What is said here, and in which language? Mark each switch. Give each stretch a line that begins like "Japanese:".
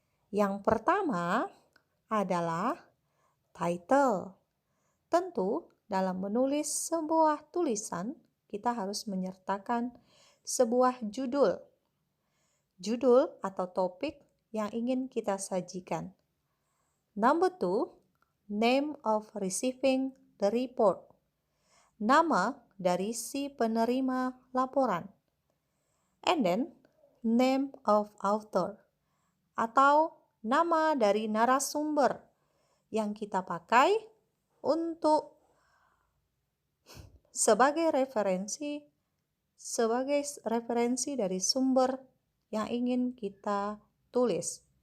Indonesian: Yang pertama adalah title. Tentu, dalam menulis sebuah tulisan, kita harus menyertakan sebuah judul. Judul atau topik yang ingin kita sajikan.
English: Number 2, name of receiving the report.
Indonesian: Nama dari si penerima laporan.
English: And then, name of author
Indonesian: atau nama dari narasumber yang kita pakai untuk sebagai referensi dari sumber yang ingin kita tulis.